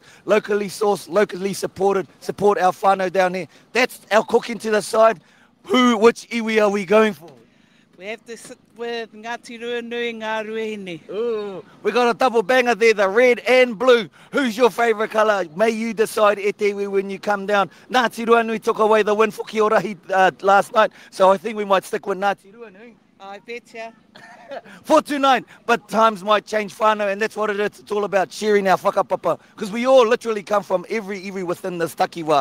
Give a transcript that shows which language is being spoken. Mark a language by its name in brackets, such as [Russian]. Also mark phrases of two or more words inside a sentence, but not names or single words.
[English] Locally sourced, locally supported. Support our whānau down here. That's our cooking to the side. Which iwi are we going for? We have to sit with Ngāti Ruanui, Ngā Ruahine. Ooh, we got a double banger there, the red and blue. Who's your favourite colour? May you decide, [Māori] e te iwi, [English] when you come down. Ngāti Ruanui took away the win for Kia Orahi last night, so I think we might stick with Ngāti Ruanui. I betcha. 429, but times might change whānau, and that's what it is. It's all about sharing our whakapapa, because we all literally come from every iwi within this takiwā.